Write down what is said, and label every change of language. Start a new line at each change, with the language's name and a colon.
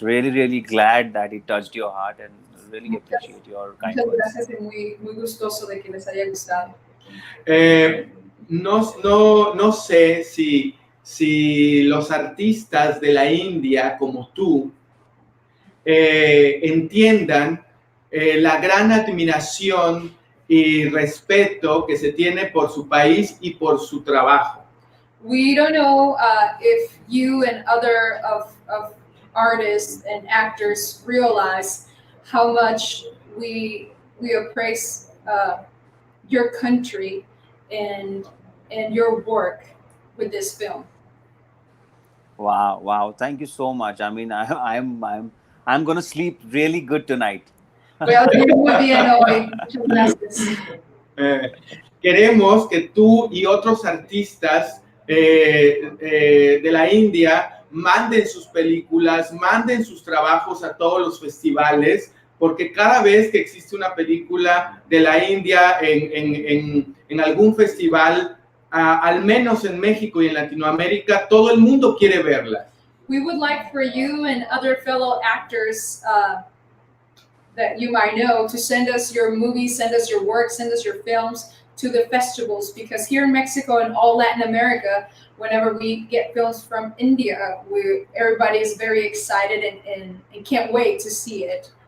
English: Really, really glad that it touched your heart and really appreciate your kind words.
Spanish: Muchas gracias y muy gustoso de que les haya gustado. No sé si los artistas de la India como tú entiendan la gran admiración y respeto que se tiene por su país y por su trabajo.
English: We don't know if you and other of artists and actors realize how much we appraise your country and your work with this film. Wow! Thank you so much. I mean, I'm gonna sleep really good tonight.
Spanish: Voy a dormir muy bien hoy. Muchas gracias. Queremos que tú y otros artistas de la India manden sus películas, manden sus trabajos a todos los festivales, porque cada vez que existe una película de la India en algún festival, al menos en México y en Latinoamérica, todo el mundo quiere verla.
English: We would like for you and other fellow actors that you might know to send us your movies, send us your work, send us your films to the festivals, because here in Mexico and all Latin America, whenever we get films from India, everybody is very excited and can't wait to see it.